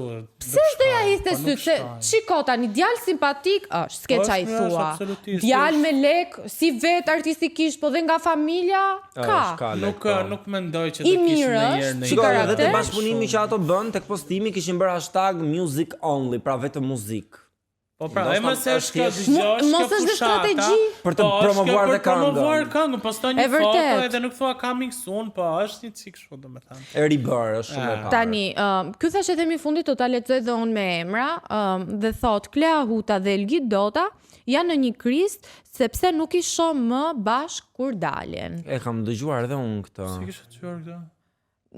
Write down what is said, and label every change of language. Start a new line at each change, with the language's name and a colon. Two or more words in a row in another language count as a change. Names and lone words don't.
Albanian: Pse do ja hiqte syt? Se shiko tani, djalë simpatik është, s'ke çaj thua. Djalë me lek, si vet artistikisht, po dhe nga familja ka. Nuk mendoj që do kishin ndonjëherë në Shikoj, edhe te bashkëpunimi që ato bën tek postimi kishin bërë hashtag
English: music only,
Albanian: pra vetëm muzikë. Po pra, e mos është kjo dëgjosh, mos është strategji për të promovuar dhe këngën. Promovuar këngën, poston një foto edhe nuk thua
English: coming soon,
Albanian: po është një çik kështu domethënë. E ribër është shumë e parë. Tani, ky thashë themi fundit do ta lexoj dhe unë me emra, dhe thot Klea Huta dhe Elgit Dota janë në një krizë sepse nuk i shoh më bashk kur dalin. E kam dëgjuar edhe unë këtë. Si kisha dëgjuar këtë?